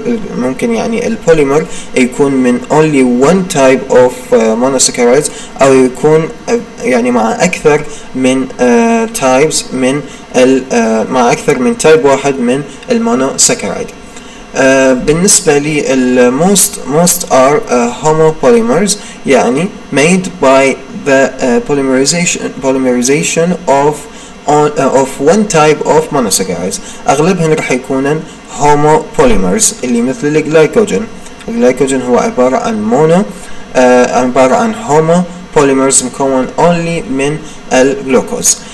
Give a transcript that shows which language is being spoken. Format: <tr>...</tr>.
<ar>ممكن يعني البوليمر يكون من</ar> <en>only one type of monosaccharides</en> <ar>او يكون يعني مع اكثر من types من مع أكثر من تايب واحد من المونوساكرايد. بالنسبة لي</ar> <en>most are homopolymers يعني made by the polymerization of one type of monosaccharides.</en> <ar>أغلبهم رح يكونن homopolymers اللي مثل الجلايكوجين. الجلايكوجين هو عبارة عن homopolymers مكون only من الجلوكوز.</ar>